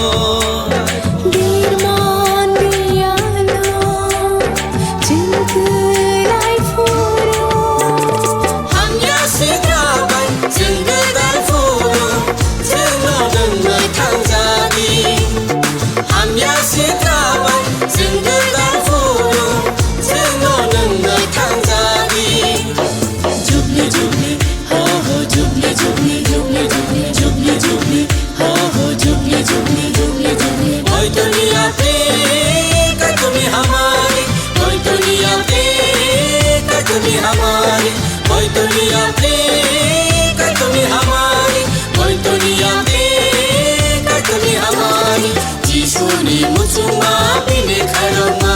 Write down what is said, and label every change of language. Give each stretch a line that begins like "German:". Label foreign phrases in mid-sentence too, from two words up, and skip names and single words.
Bodo: बिरमान बियालो जोंखौलाय फुरु हामया सिद्राबाय जों गोदान फुरु जोंनो नोंनो थांजानि हामया सिद्राबाय जों गोदान फुरु जोंनो नोंनो थांजानि
English: jubilee jubilee ho jubilee jubilee jubilee jubilee jubilee jubilee ho jubilee jubilee
Hindi: जुबली जुबली ओए दुनिया देखा तुम्ही हमारी ओए दुनिया देखा तुम्ही हमारी ओए दुनिया देखा तुम्ही हमारी ओए दुनिया देखा तुम्ही हमारी
Bodo: जिसुनि मुचुमा बिने खरमा